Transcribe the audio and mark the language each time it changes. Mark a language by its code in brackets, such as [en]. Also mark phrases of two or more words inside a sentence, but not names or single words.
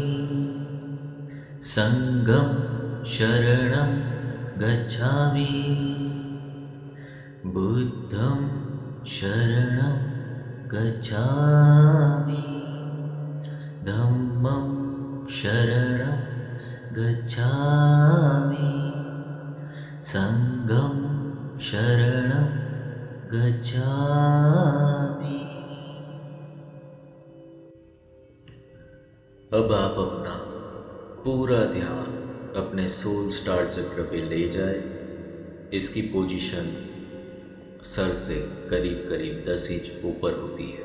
[pi] संघं शरणं गच्छामि, बुद्धं शरणं गच्छामि, धम्मं शरणं गच्छामि, संघं शरणं गच्छामि। [hi] अब आप अपना पूरा ध्यान अपने [en] soul star [hi] चक्र पे ले जाए। इसकी पोजीशन सर से करीब करीब 10 इंच ऊपर होती है।